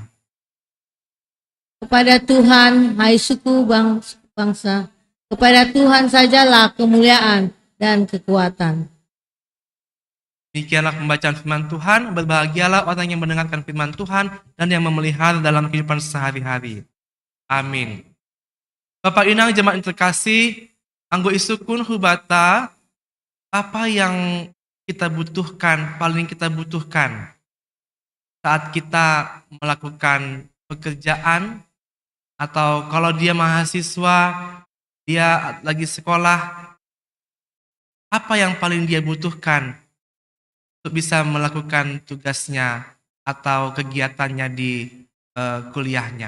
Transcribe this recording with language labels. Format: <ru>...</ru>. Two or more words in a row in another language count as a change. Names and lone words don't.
<id>Kepada Tuhan, hai suku bangsa, kepada Tuhan sajalah kemuliaan dan kekuatan. Demikianlah pembacaan firman Tuhan. Berbahagialah orang yang mendengarkan firman Tuhan dan yang memelihara dalam kehidupan sehari-hari. Amin. Bapak Inang jemaat terkasih,</id> <bts>anggo isukun hubata,</bts> <id>apa yang kita butuhkan, paling kita butuhkan saat kita melakukan pekerjaan, atau kalau dia mahasiswa, dia lagi sekolah, apa yang paling dia butuhkan untuk bisa melakukan tugasnya atau kegiatannya di kuliahnya.</id>